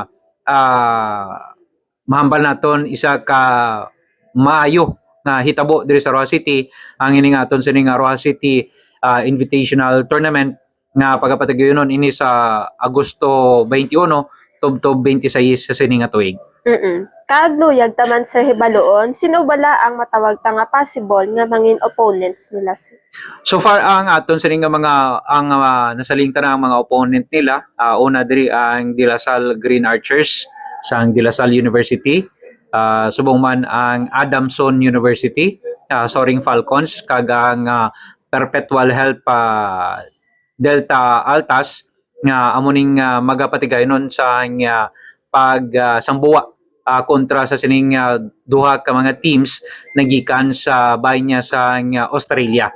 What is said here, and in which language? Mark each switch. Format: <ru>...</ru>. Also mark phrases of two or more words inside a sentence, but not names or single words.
<hil>mahambal naton isa ka maayo nga hitabo diri sa Rojas City ang ining aton sining Rojas City Invitational Tournament nga pagapatigayonon ini sa Agosto 21 tubtob 26 sa sining tuig. Kaadluyag taman sa hibaloon, sino bala ang matawag ta nga possible nga mangin opponents nila sir? So far ang aton sa nga mga ang nasaling tanang mga opponent nila, una diri ang De La Salle Green Archers sa De La Salle University, subong man ang Adamson University, Soaring Falcons kag ang Perpetual Help Delta Altas nga amuning magapatigayonon sa sambuwa kontra sa sining duha ka mga teams nagikan sa bahin niya sa Australia.</hil>